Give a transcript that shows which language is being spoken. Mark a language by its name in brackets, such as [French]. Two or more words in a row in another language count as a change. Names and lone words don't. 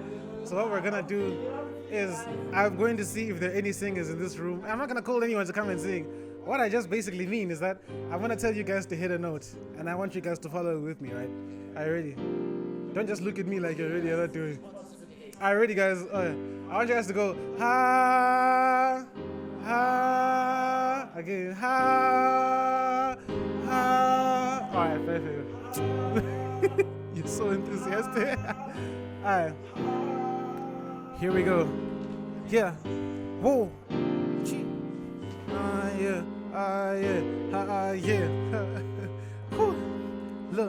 [English] So what we're gonna do is I'm going to see if there are any singers in this room. I'm not gonna call anyone to come and sing. What I just basically mean is that I'm gonna tell you guys to hit a note, and I want you guys to follow with me, right? Are you ready? Don't just look at me like you're ready. You're not doing. Are you ready, guys? I want you guys to go ha ha again ha ha. All right, perfect. You're so enthusiastic. Alright. Here we go. Yeah. Whoa. Yeah. Look.